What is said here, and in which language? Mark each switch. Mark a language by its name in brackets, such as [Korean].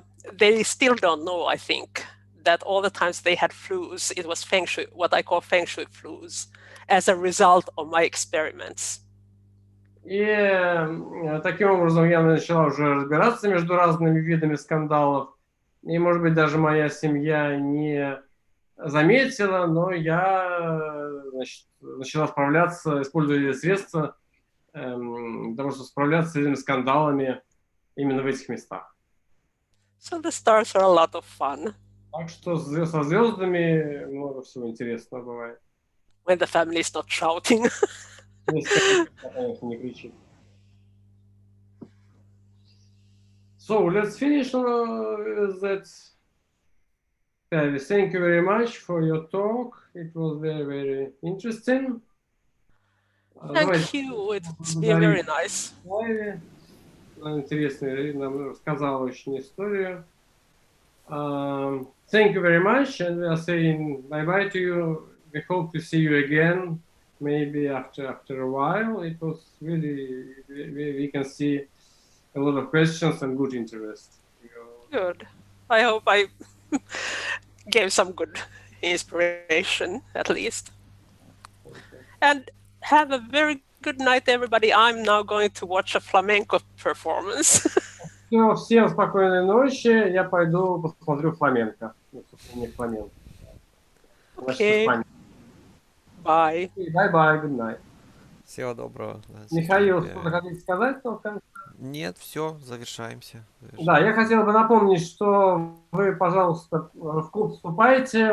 [English] They still don't know, I think, that all the times they had flus, it was feng-shui, what I call feng-shui flus, as a result of my experiments. [Russian] И таким образом я начала уже разбираться между разными видами скандалов. И, может быть, даже моя семья не заметила, но я начала справляться, используя средства для того, чтобы справляться с этими скандалами именно в этих местах. [English] So the stars are a lot of fun. [Russian] Так что со звездами много всего интересного бывает. [English] When the family is not shouting. [Russian] Конечно, не кричит. [English] So let's finish that. Pyavi, thank you very much for your talk. It was very, very interesting. Thank you. It's been very nice. [Russian] Пяйви. Интересная, нам рассказала очень историю. [English] Thank you very much, and we are saying bye-bye to you. We hope to see you again, maybe after a while. It was really, we can see a lot of questions and good interest. Good. I hope I gave some good inspiration, at least. And have a very good night, everybody. I'm now going to watch a flamenco performance. [Russian] Всем спокойной ночи. Я пойду посмотрю фламенко. Фламенко. [English] Okay. Bye. Bye-bye, good night. [Russian] Всего доброго. Михаил, что-то хотите сказать? Нет, все, завершаемся. Да, я хотел бы напомнить, что вы, пожалуйста, в клуб вступайте.